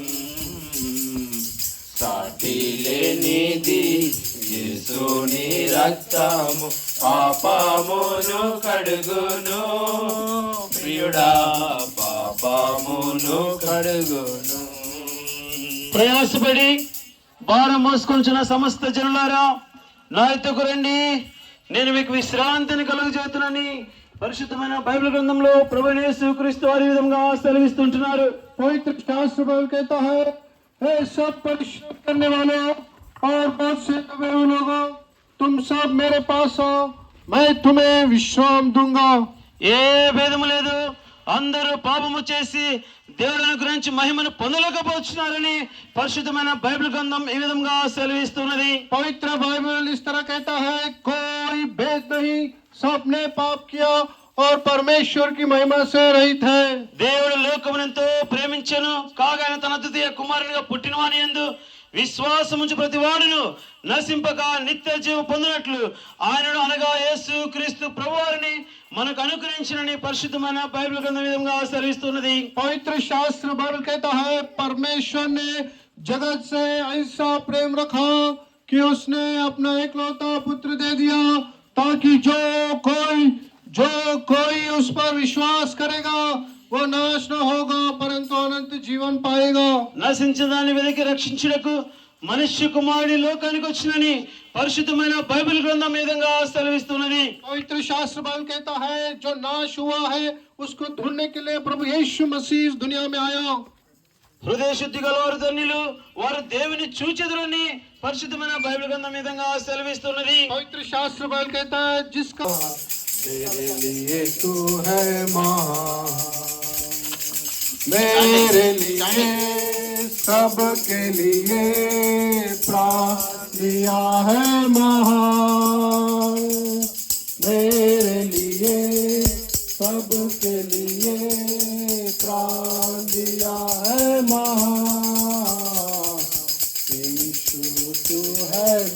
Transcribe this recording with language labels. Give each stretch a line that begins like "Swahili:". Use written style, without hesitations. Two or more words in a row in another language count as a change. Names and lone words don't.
Telugu: సాటి లేనిది యేసుని రక్తము పాపమును కడుగును ప్రియుడా, పాపమును కడుగును. ప్రయాసపడి భారం మోసుకొంచున్న సమస్త జనులారా నా ఎద్దకు రండి, నేను మీకు విశ్రాంతిని కలుగజేస్తున్నానని పరిశుద్ధమైన బైబిల్ గ్రంథంలో ప్రభువైన యేసుక్రీస్తు వారి విధంగా సెలవిస్తుంటున్నారు.
Hindi: पवित्र शास्त्र बाइबल कहता है, हे सब परिश्रम करने वालों और बहुत से दबे हुए लोगों, तुम सब मेरे पास आओ, मैं तुम्हें विश्राम दूंगा.
Telugu: ఏ భేదము లేదు, అందరూ పాపము చేసి దేవుని గురించి మహిమను పొందలేకపోతున్నారని పరిశుద్ధమైన బైబిల్ గ్రంథం ఈ విధంగా సెలవిస్తున్నది.
Hindi: पवित्र बाइबल इस तरह कहता है, कोई भेद नहीं, सबने पाप किया और परमेश्वर की महिमा से रहित है.
Telugu: దేవుడు లోకమునెంతో ప్రేమించెను, కాగా ఆయన తన అద్వితీయ కుమారునిగా పుట్టినవాని యందు విశ్వాసముంచు ప్రతి వాడును నశింపక నిత్య జీవం పొందినట్లు ఆయనను అనగా యేసు క్రీస్తు ప్రభువారిని మనకు అనుగ్రహించినని పరిశుద్ధమైన బైబిల్ గ్రంథం విధంగా సెలవిస్తున్నది.
Hindi: पवित्र शास्त्र बाइबल कहता है, परमेश्वर ने जगत से ऐसा प्रेम रखा कि उसने अपना एकलौता पुत्र दे दिया, ताकि जो कोई उस पर विश्वास करेगा वो नाश न होगा परंतु अनंत जीवन पाएगा.
Telugu: నశించదాన్ని వెతికి రక్షించుటకు మనుష్య కుమారుడి లోకానికి వచ్చినని పరిశుద్ధమైన బైబిల్ గ్రంథం ఈ విధంగా సెలవిస్తున్నది.
Hindi: पवित्र शास्त्र बाइबल कहता है, जो नाश हुआ है उसको ढूंढने के लिए प्रभु यीशु मसीह इस दुनिया में आया.
Telugu: హృదయ శుద్ధి గలవారు ధన్యులు, వారు దేవుని చూచెదరని పరిశుద్ధమైన బైబిల్ గ్రంథం ఈ విధంగా సెలవిస్తున్నది.
Hindi: पवित्र शास्त्र बाइबल कहता है, जिसका तेरे लिए तू है महान. मेरे लिए सबके लिए प्राण दिया है महान, मेरे लिए सबके लिए प्राण दिया है महान, यीशु तू है